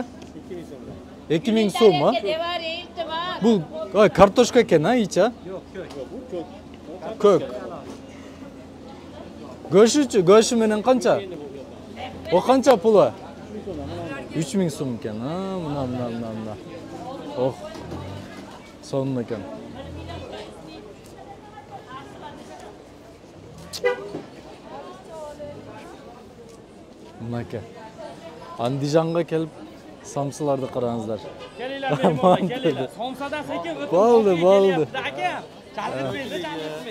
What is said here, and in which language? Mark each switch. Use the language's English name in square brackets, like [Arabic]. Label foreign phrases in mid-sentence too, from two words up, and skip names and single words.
[Kyrgyz] 2000 сом, а? Бул картошка экен, а, ича? Көк. Göşü менен канча? О канча пулу? 3000 сом экен. Мына. Ох. Сонун экен. Mınaka. [Uzbek] Andijonga kelib samsılarni qarangizlar. Kelinglar mehmonlar, kelinglar. Somsadan sekin o'tib. Bo'ldi. Aka, chalg'itmaydi.